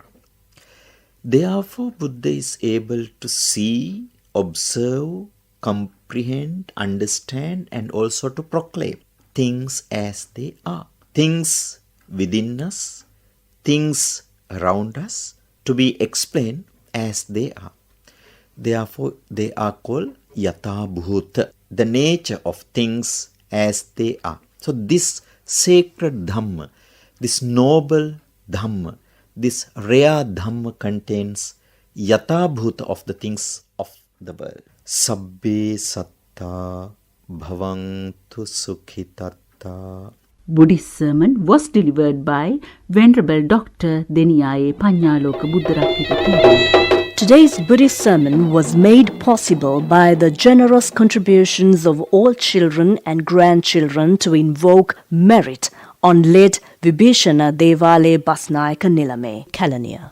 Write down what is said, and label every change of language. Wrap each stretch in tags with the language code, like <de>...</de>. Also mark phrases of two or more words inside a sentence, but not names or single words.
<en>Therefore, Buddha is able to see, observe, comprehend, understand, and also to proclaim things as they are. Things within us, things around us, to be explained as they are. Therefore, they are called</en> <pi>yatha bhuta,</pi> <en>the nature of things as they are. So this sacred Dhamma, this noble Dhamma, this rare Dhamma contains</en> <pi>yatha bhuta</pi> <en>of the things of the world.</en> <pi>Sabbe satta bhavantu sukhitatta.</pi> <en>Buddhist sermon was delivered by Venerable Dr. Deniyaye Pagnagnaloka Buddharakkita Tero. Today's Buddhist sermon was made possible by the generous contributions of all children and grandchildren to invoke merit on late Vibhishana Devale Basnayaka Nilame, Kalaniya.</en>